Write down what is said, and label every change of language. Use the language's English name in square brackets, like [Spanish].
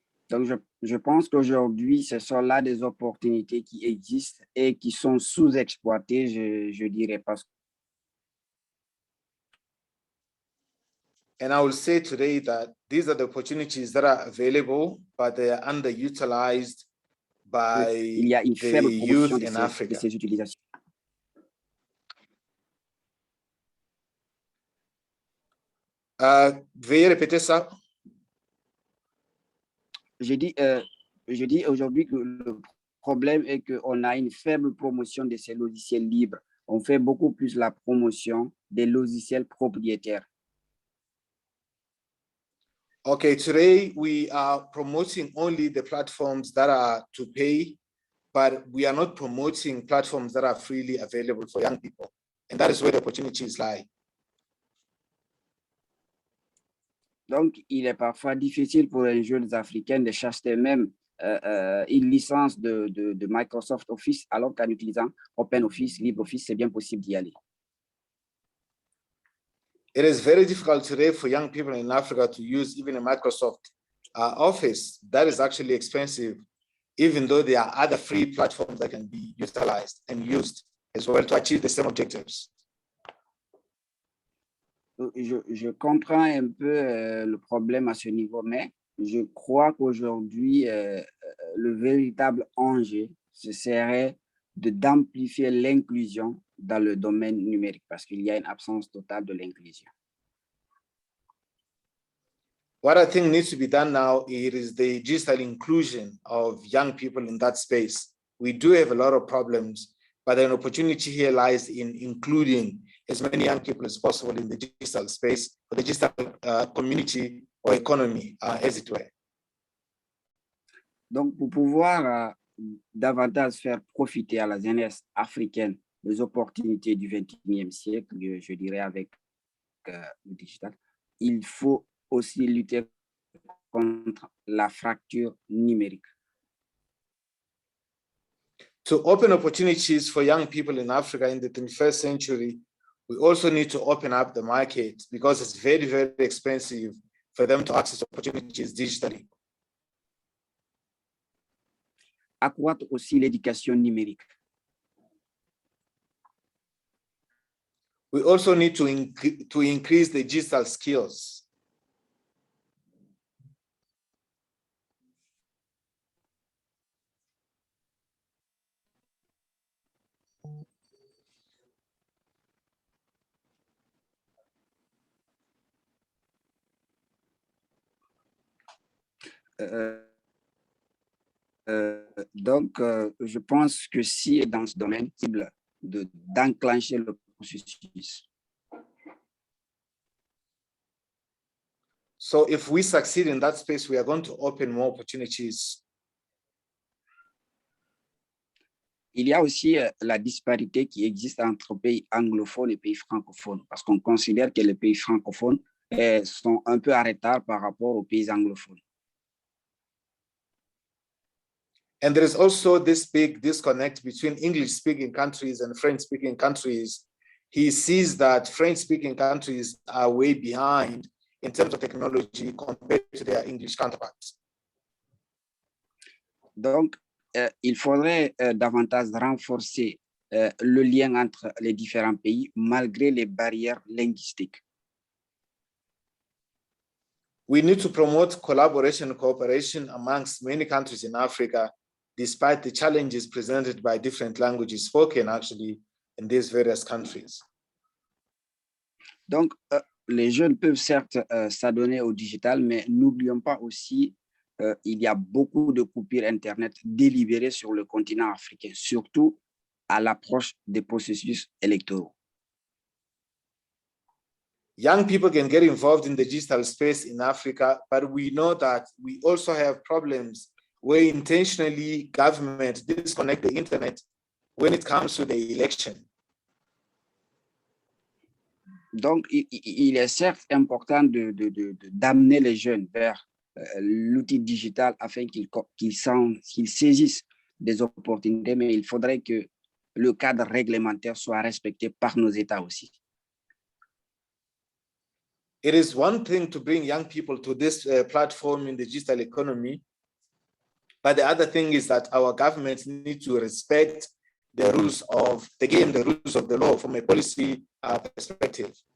[French] Donc, je pense qu'aujourd'hui, ce sont là des opportunités qui existent et qui sont sous-exploitées, je dirais pas. [English] And I will say today that these are the opportunities that are available, but they are underutilized by [French] Il y a une [English] the [French] faible promotion [English] youth in Africa. [French] de ces utilisations. Veuillez répéter ça? Je dis aujourd'hui que le problème est qu'on a une faible promotion de ces logiciels libres. On fait beaucoup plus la promotion des logiciels propriétaires. [English] Okay, today we are promoting only the platforms that are to pay, but we are not promoting platforms that are freely available for young people. And that is where the opportunities lie. [French] Donc, il est parfois difficile pour les jeunes africains de chercher même une licence de Microsoft Office, alors qu'en utilisant OpenOffice, LibreOffice, c'est bien possible d'y aller. [English] It is very difficult today for young people in Africa to use even a Microsoft Office. That is actually expensive, even though there are other free platforms that can be utilized and used as well to achieve the same objectives. [French] Je comprends un peu le problème à ce niveau, mais je crois qu'aujourd'hui, le véritable enjeu, ce serait d'amplifier l'inclusion dans le domaine numérique parce qu'il y a une absence totale de l'inclusion. [English] What I think needs to be done now is the digital inclusion of young people in that space. We do have a lot of problems, but an opportunity here lies in including as many young people as possible in the digital space, or the digital community or economy, as it were. [French] Donc, pour pouvoir davantage faire profiter à la jeunesse africaine les opportunités du 21e siècle, je dirais avec le digital, il faut aussi lutter contre la fracture numérique. [English] To open opportunities for young people in Africa in the 21st century, we also need to open up the market because it's very, very expensive for them to access opportunities digitally. [French] Accroître aussi l'éducation numérique. [English] We also need to increase the digital skills. [French] Donc, je pense que si dans ce domaine, cible d'enclencher le processus. [English] So if we succeed in that space, we are going to open more opportunities. [French] Il y a aussi la disparité qui existe entre pays anglophones et pays francophones, parce qu'on considère que les pays francophones sont un peu en retard par rapport aux pays anglophones. [English] And there is also this big disconnect between English-speaking countries and French-speaking countries. He sees that French-speaking countries are way behind in terms of technology compared to their English counterparts. [French] Donc, il faudrait davantage renforcer le lien entre les différents pays malgré les barrières linguistiques. [English] We need to promote collaboration and cooperation amongst many countries in Africa, despite the challenges presented by different languages spoken actually in these various countries. [French] Donc, les jeunes peuvent certes s'adonner au digital, mais n'oublions pas aussi il y a beaucoup de coupures Internet délibérées sur le continent africain, surtout à l'approche des processus électoraux. [English] Young people can get involved in the digital space in Africa, but we know that we also have problems where intentionally government disconnect the internet when it comes to the election. [French] Donc, il est certes important d'amener les jeunes vers l'outil digital afin qu'ils saisissent des opportunités, mais il faudrait que le cadre réglementaire soit respecté par nos États aussi. [English] It is one thing to bring young people to this platform in the digital economy, but the other thing is that our governments need to respect the rules of the game, the rules of the law from a policy perspective.